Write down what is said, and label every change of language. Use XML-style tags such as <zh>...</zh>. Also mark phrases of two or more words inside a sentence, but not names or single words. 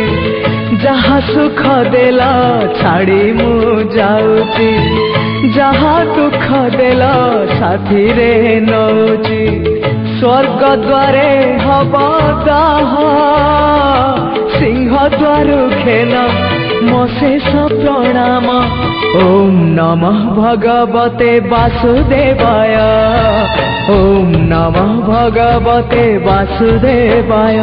<or>ଯାହା ସୁଖ ଦେଲ ଛାଡ଼ି ମୁଁ ଯାଉଛି, ଯାହା ଦୁଃଖ ଦେଲ ସାଥି ରେ ନେଉଛି। ସ୍ୱର୍ଗ ଦ୍ୱାରେ ହେବ ଦାହ, ସିଂହ ଦ୍ୱାର ଘେନ ମୋ ଶେଷ ପ୍ରଣାମ।</or> <sa>ओम नमः भगवते वासुदेवाय, ओम नमः भगवते वासुदेवाय।</sa>